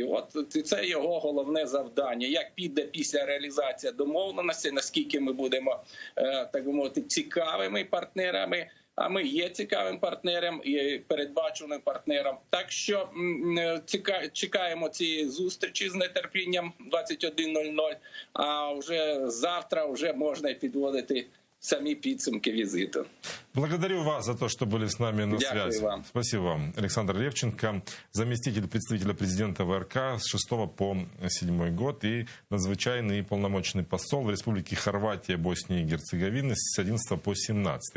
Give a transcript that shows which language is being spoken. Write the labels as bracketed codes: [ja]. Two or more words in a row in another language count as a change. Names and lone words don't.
[uk] От це його головне завдання. Як піде після реалізації домовленості, наскільки ми будемо, так би мовити, цікавими партнерами, а ми є цікавим партнером і передбаченим партнером. Так що чекаємо цієї зустрічі з нетерпінням 21:00, а вже завтра вже можна підводити сами підсумки визита. [ru] Благодарю вас за то, что были с нами на [uk] Дякую [ru] связи. [uk] вам. [ru] Спасибо вам. Александр Левченко, заместитель представителя президента ВРК с 6 по 7 год и надзвычайный и полномочный посол в Республике Хорватия, Боснии и Герцеговины с 11 по 17.